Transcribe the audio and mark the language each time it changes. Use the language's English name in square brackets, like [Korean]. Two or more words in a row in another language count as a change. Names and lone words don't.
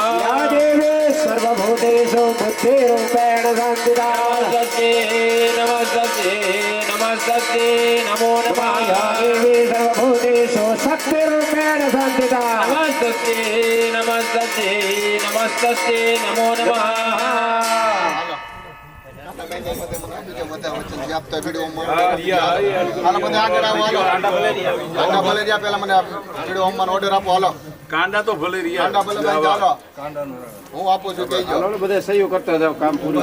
[Sanskrit] या देवी सर्वभूतेषु बुद्धिरूपेण संस्थिता नमस्तस्यै नमस्तस्यै नमस्तस्यै नमो नमः या देवी सर्वभूतेषु शक्तिरूपेण संस्थिता नमस्तस्यै नमस्तस्यै नमस्तस्यै नमो नमः [Gujarati] આપતા વિડીયો હાલો બધા આગળ આવો હાલો આંડા ભલે રહ્યા પેલા મને વિડીયો હોમમાં ઓર્ડર આપો હાલો કાંડા તો ભલે રહ્યા. આંડા ભલે ભાઈ ચાલો હું આપું છું કહેજો હાલો ને બધા સહયોગ કરતા જાવ, કામ પૂરું